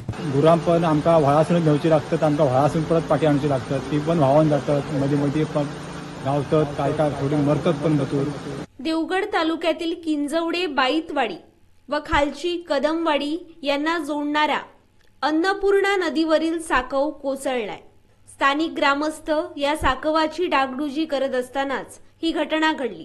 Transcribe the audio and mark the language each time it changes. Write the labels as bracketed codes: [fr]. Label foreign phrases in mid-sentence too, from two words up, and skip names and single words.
[kok] गुरां पण आमकां व्हाळासून घेवची लागतात, आमकां व्हाळासून परत पाटी हाडची लागतात, ती पण व्हांवून जातात, मदीं मदीं गावतात, काय थोडी मरतात पण भरपूर. [mr] देवगड तालुक्यातील किंजवडे बाईतवाडी व खालची कदमवाडी यांना जोडणाऱ्या अन्नपूर्णा नदीवरील साकव कोसळलाय. स्थानिक ग्रामस्थ या साकवाची डागडुजी करत असतानाच ही घटना घडली.